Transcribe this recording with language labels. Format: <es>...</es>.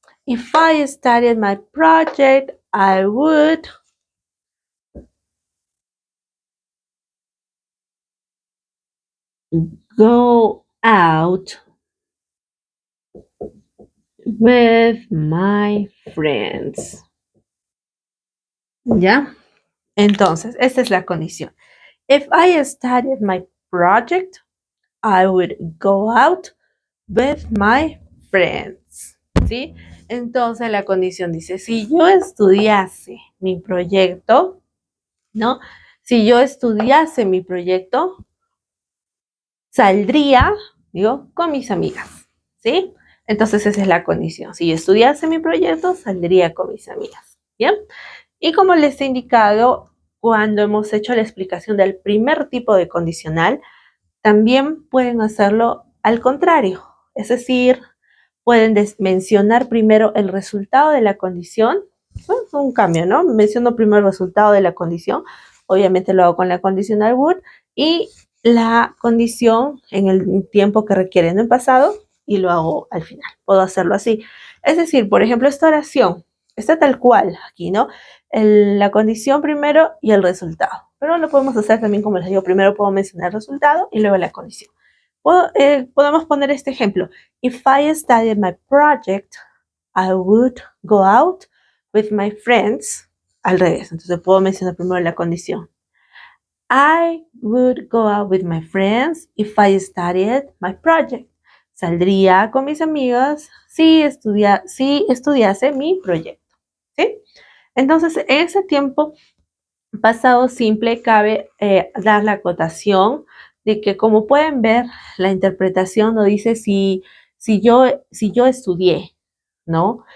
<en>If I studied my project, I would go out with my friends.</en> <es>¿Ya? Entonces, esta es la condición.</es> <en>If I studied my project, I would go out with my friends.</en> <es>¿Sí? Entonces la condición dice, si yo estudiase mi proyecto, ¿no? Si yo estudiase mi proyecto, saldría, digo, con mis amigas, ¿sí? Entonces esa es la condición. Si yo estudiase mi proyecto, saldría con mis amigas, ¿bien? Y como les he indicado, cuando hemos hecho la explicación del primer tipo de condicional, también pueden hacerlo al contrario, es decir, pueden mencionar primero el resultado de la condición, es un cambio, ¿no? Menciono primero el resultado de la condición, obviamente lo hago con la condicional would, y la condición en el tiempo que requiere en el pasado, y lo hago al final, puedo hacerlo así. Es decir, por ejemplo, esta oración está tal cual aquí, ¿no? La condición primero y el resultado. Pero lo podemos hacer también como les digo, primero puedo mencionar el resultado y luego la condición. Podemos poner este ejemplo.</es> <en>If I studied my project, I would go out with my friends.</en> <es>Al revés, entonces puedo mencionar primero la condición.</es> <en>I would go out with my friends if I studied my project.</en> <es>Saldría con mis amigos si estudiase mi proyecto. ¿Sí? Entonces, en ese tiempo pasado simple cabe dar la acotación de que, como pueden ver, la interpretación no dice si yo estudié, ¿no?</es>